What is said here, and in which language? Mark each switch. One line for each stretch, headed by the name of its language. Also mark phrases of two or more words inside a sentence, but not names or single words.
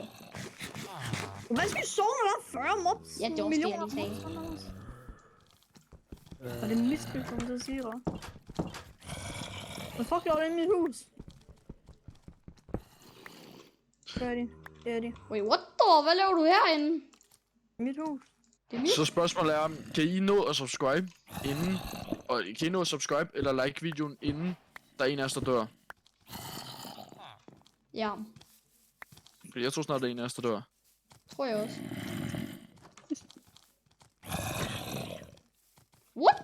Danish: Hvad skal vi sove, når der er 40 mobs? Ja, det var det, jeg lige sagde. Og det er misbrug, som du siger. Hvad fuck laver det i mit hus? Det er de.
English: Wait, what the?
Danish: Hvad laver du herinde? Mit hus. Det er mit. Så spørgsmålet er, kan I nå at subscribe inden, og kan I nå at subscribe eller like videoen inden der er en af os, der dør? Ja, Fordi jeg tror snart, der er en af os, der dør. tror jeg også. What?